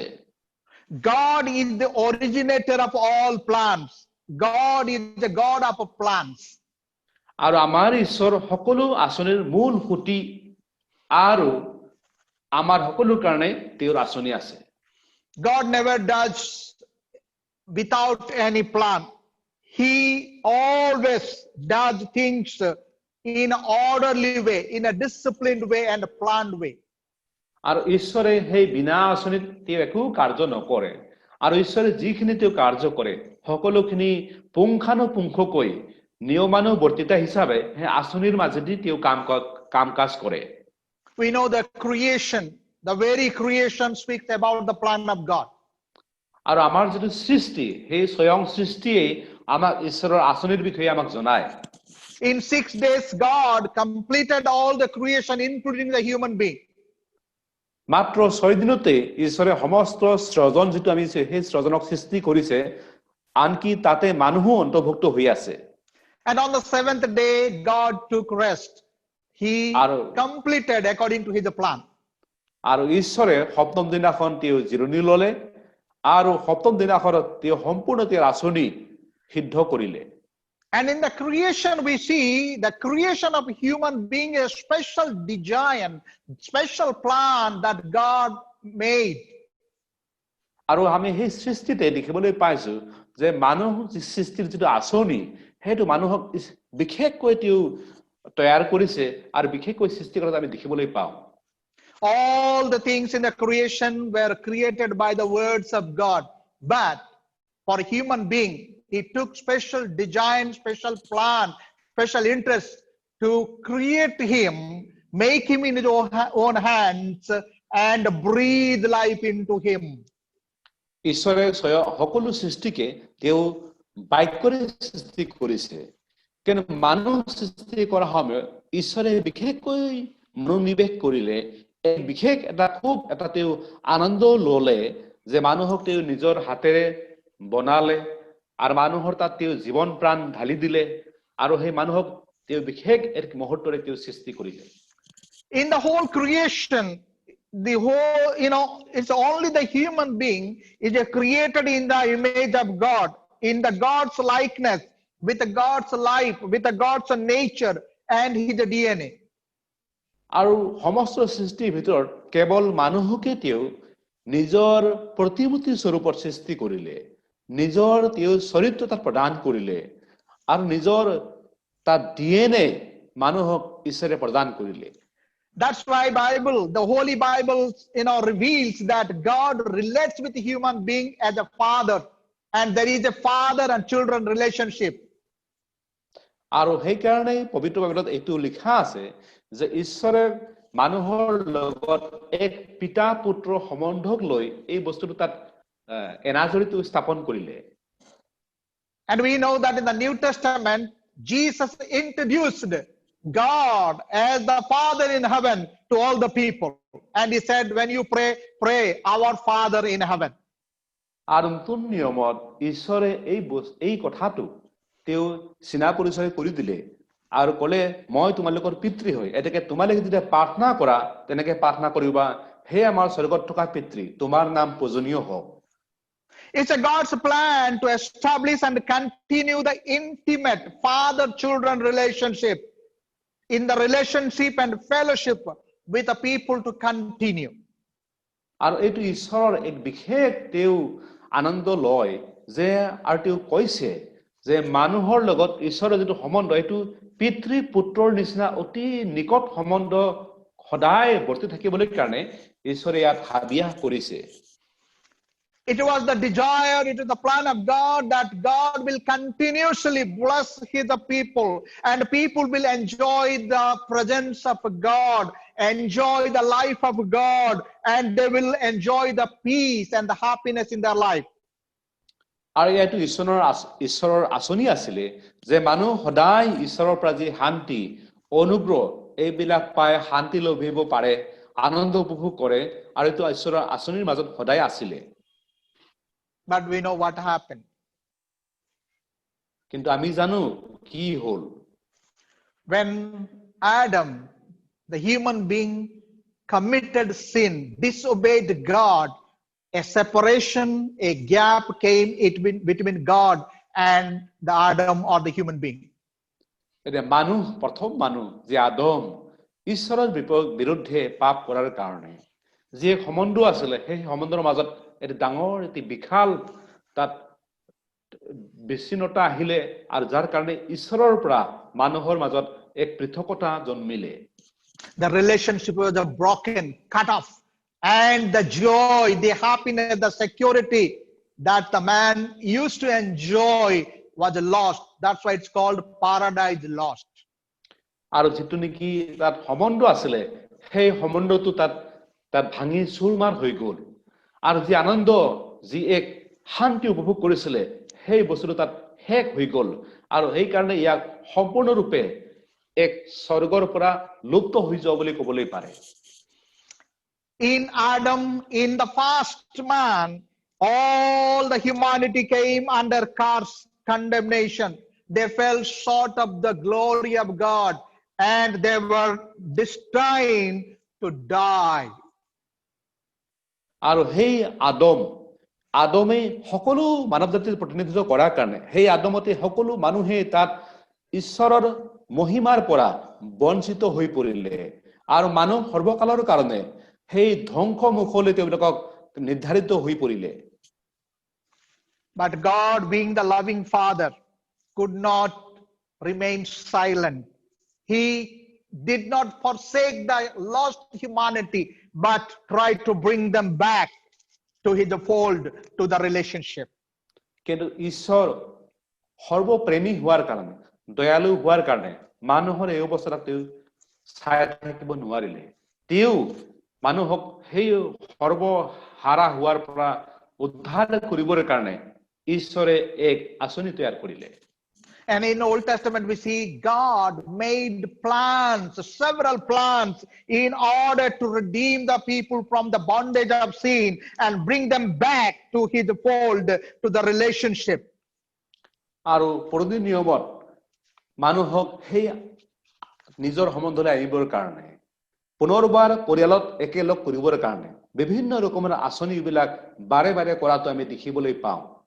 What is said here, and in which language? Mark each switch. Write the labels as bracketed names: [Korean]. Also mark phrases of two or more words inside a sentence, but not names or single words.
[English] God is the originator of all plans. God is the God of plans. [Assamese] আৰু আমাৰ ঈশ্বৰ সকলো আঁচনিৰ মূল খুঁটি আৰু আমাৰ সকলোৰ কাৰণে তেওঁৰ আঁচনি আছে। [English] God never does without any plan. He always does things in orderly way, in a disciplined way and a planned way. [Assamese] আৰু ঈশ্বৰে সেই বিনা আঁচনিত তেওঁ একো কাৰ্য নকৰে, আৰু ঈশ্বৰে যিখিনি তেওঁ কাৰ্য কৰে সকলোখিনি পুংখানুপুংখকৈ নিয়মানুবৰ্তিতা হিচাপে সেই আঁচনিৰ মাজেদি তেওঁ কাম কাজ কৰে। [English] We know the creation, the very creation speaks about the plan of God. [Assamese] আৰু আমাৰ যেটো সৃষ্টি, সেই স্বয়ং সৃষ্টিয়ে আমাক ঈশ্বৰৰ আঁচনিৰ বিষয়ে আমাক জনায়। [English] In 6 days, God completed all the creation, including the human being. [Assamese] মাত্ৰ 6 দিনতে ঈশ্বৰে সমস্ত সৃজন যেটো আমি সেই সৃজনক সৃষ্টি কৰিছে আনকি তাতে মানুহো অন্তৰ্ভুক্ত হৈ আছে [English] And on the 7th day, God took rest. He completed according to his plan. [Assamese] আৰু ঈশ্বৰে সপ্তম দিনাখন তেওঁ জিৰণি ললে আৰু সপ্তম দিনাখনত তেওঁ সম্পূৰ্ণ তেওঁৰ আচনি সিদ্ধ কৰিলে [English] And in the creation, we see the creation of human being a special design, special plan that God made. [Assamese] আৰু আমি সেই সৃষ্টিতে দেখিবলৈ পাইছো যে মানুহ সৃষ্টিৰ যেটো আচনি হেতু মানুহক বিশেষকৈ তেওঁ তৈয়াৰ কৰিছে আৰু বিশেষকৈ সৃষ্টি কৰাত আমি দেখিবলৈ পাওঁ [English] All the things in the creation were created by the words of God, but for a human being, he took special design, special plan, special interest to create him, make him in his own hands, and breathe life into him. [Assamese] ঈশ্বৰে সকলো সৃষ্টিকে তেওঁ বাক্যৰে সৃষ্টি কৰিছে কিন্তু মানুহ সৃষ্টি কৰা সময়ত ঈশ্বৰে বিশেষকৈ মনোনিৱেশ কৰিলে এক বিশেষ এটা তেওঁ আনন্দ ললে যে মানুহক তেওঁ নিজৰ হাতেৰে বনালে আৰু মানুহৰ তাত তেওঁ জীৱন প্ৰাণ ঢালি দিলে আৰু সেই মানুহক তেওঁ বিশেষ এক মুহূৰ্তৰে তেওঁ সৃষ্টি কৰিলে [English] In the whole creation, the whole, it's only the human being is created in the image of God, in the God's likeness, with the God's life, with the God's nature and his DNA. [Assamese] আৰু সমস্ত সৃষ্টিৰ ভিতৰত কেৱল মানুহকে তেওঁ নিজৰ প্ৰতিমূৰ্তি স্বৰূপত সৃষ্টি কৰিলে নিজৰ তেওঁ চৰিত্ৰ তাত প্ৰদান কৰিলে আৰু নিজৰ তাত ডিএনএ মানুহক ঈশ্বৰে প্ৰদান কৰিলে [English] That's why the Holy Bible, reveals that God relates with the human being as a father, and there is a father and children relationship. [Assamese] আৰু সেই কাৰণে পবিত্ৰ বাইবেলত এইটো লিখা আছে যে ঈশ্বৰে মানুহৰ লগত এক পিতা পুত্ৰ সম্বন্ধক লৈ এই বস্তুটো তাত এনাজৰিটো স্থাপন কৰিলে [English] And we know that in the New Testament, Jesus introduced God as the Father in heaven to all the people. And he said, when you pray, pray our Father in heaven. [Assamese] আৰু নতুন নিয়মত ঈশ্বৰে এই কথাটো তেওঁ চিনা পৰিচয় কৰি দিলে আৰু ক'লে মই তোমালোকৰ পিতৃ হয় এতেকে তোমালোকে যেতিয়া প্ৰাৰ্থনা কৰা তেনেকে প্ৰাৰ্থনা কৰিবা হে আমাৰ স্বৰ্গত থকা পিতৃ তোমাৰ নাম পূজনীয় হওক [English] It's a God's plan to establish and continue the intimate father-children relationship, in the relationship and fellowship with the people to continue. [Assamese] আৰু এইটো ঈশ্বৰৰ এক বিশেষ তেওঁ আনন্দ লয় যে আৰু তেওঁ কৈছে যে মানুহৰ লগত ঈশ্বৰৰ যেটো সম্বন্ধ এইটো পিতৃ পুত্ৰৰ নিচিনা অতি নিকট সম্বন্ধ সদায় বৰ্তি থাকিবলৈ কাৰণে ঈশ্বৰে ইয়াত হাবিয়াহ কৰিছে [English] It was the desire, it was the plan of God that God will continuously bless his people and people will enjoy the presence of God, enjoy the life of God, and they will enjoy the peace and the happiness in their life. [Assamese] আৰু এইটো ঈশ্বৰৰ আচনি আছিল যে মানুহ সদায় ঈশ্বৰৰ পৰা যি শান্তি অনুগ্ৰহ এইবিলাক পায় শান্তি লভিব পাৰে আনন্দ উপভোগ কৰে আৰু এইটো ঈশ্বৰৰ আচনিৰ মাজত সদায় আছিল [English] But we know what happened. [Assamese] কিন্তু আমি জানো কি হল [English] When Adam, the human being, committed sin, disobeyed God, a separation, a gap came between God and the Adam or the human being. [Assamese] প্ৰথম মানুহ যে আদম ঈশ্বৰৰ বিৰুদ্ধে পাপ কৰাৰ কাৰণে যে সম্বন্ধ আছিল সেই সম্বন্ধৰ মাজত এটা ডাঙৰ এটি বিশাল তাত বিচ্ছিন্নতা আহিলে আৰু যাৰ কাৰণে ঈশ্বৰৰ পৰা মানুহৰ মাজত এক পৃথকতা জন্মিলে [English] The relationship was broken, cut off, and the joy, the happiness, the security that the man used to enjoy was lost. That's why it's called paradise lost. [Assamese] আৰু যেটো নেকি তাত সম্বন্ধ আছিল সেই সম্বন্ধটো তাত ভাঙি চুৰমাৰ হৈ গল আৰু যি আনন্দ যি এক শান্তি উপভোগ কৰিছিল সেই বস্তুটো তাত শেষ হৈ গল আৰু সেই কাৰণে ইয়াক সম্পূৰ্ণৰূপে এক স্বৰ্গৰ পৰা লুপ্ত হৈ যোৱা বুলি ক'বলৈ পাৰে [English] In Adam, in the first man, all the humanity came under curse, condemnation. They fell short of the glory of God and they were destined to die. [Assamese] আৰু সেই আদমে সকলো মানৱ জাতিৰ প্ৰতিনিধিত্ব কৰাৰ কাৰণে সেই আদমতে সকলো মানুহে তাত ঈশ্বৰৰ মহিমাৰ পৰা বঞ্চিত হৈ পৰিলে আৰু মানুহ সৰ্বকালৰ কাৰণে সেই ধ্বংস মুখলৈ তেওঁলোকক নিৰ্ধাৰিত হৈ পৰিলে [English] But God, being the loving Father, could not remain silent. He did not forsake the lost humanity, but tried to bring them back to his fold, to the relationship. [Assamese] কিন্তু ঈশ্বৰ সৰ্বপ্ৰেমী হোৱাৰ কাৰণে দয়ালু হোৱাৰ কাৰণে মানুহৰ এই অৱস্থাত তেওঁ চাই থাকিব নোৱাৰিলে তেওঁ মানুহক সেই সৰ্বহাৰা হোৱাৰ পৰা উদ্ধাৰ কৰিবৰ কাৰণে ঈশ্বৰে এক আঁচনি তৈয়াৰ কৰিলে [English] And in the Old Testament, we see God made plans, several plans, in order to redeem the people from the bondage of sin and bring them back to his fold, to the relationship. [Assamese] আৰু পুৰণি নিয়মত মানুহক সেই নিজৰ সম্বন্ধলৈ আনিবৰ কাৰণে পুনৰবাৰ পৰিয়ালত একেলগ কৰিবৰ কাৰণে বিভিন্ন ৰকমৰ আঁচনিবিলাক বাৰে বাৰে কৰাটো আমি দেখিবলৈ পাওঁ